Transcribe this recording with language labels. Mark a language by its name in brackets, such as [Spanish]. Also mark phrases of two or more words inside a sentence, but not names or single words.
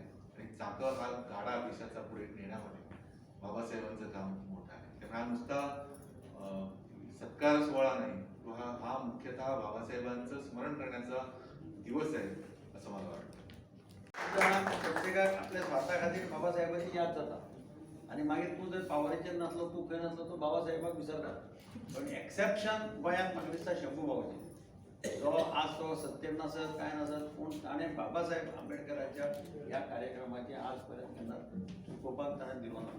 [Marathi] आणि चाकं हा गाडा देशाचा पुढे नेण्यामध्ये बाबासाहेबांचं काम मोठं आहे. त्यामुळे हा नुसता सत्कार सोहळा नाही, तो हा मुख्यतः बाबासाहेबांचं स्मरण करण्याचा दिवस आहे असं मला वाटतं. [Konkani] प्रत्येकात आपल्या स्वार्थाखातीर बाबासाहेबांची याद जाता आणि मागीर तूं जर पावराचेर नासलो, तूं खंय नासलो, तो बाबासाहेबाक विसरता. पण एक्सेप्शन गोंयांत म्हाका दिसता शंभूभाऊचें, जो आज तो सत्तेर नसत काय नसत, पूण ताणें बाबासाहेब आंबेडकराच्या ह्या कार्यक्रमाची आज पर्यंत केन्ना चुकोवपाक ताणें दिलो ना.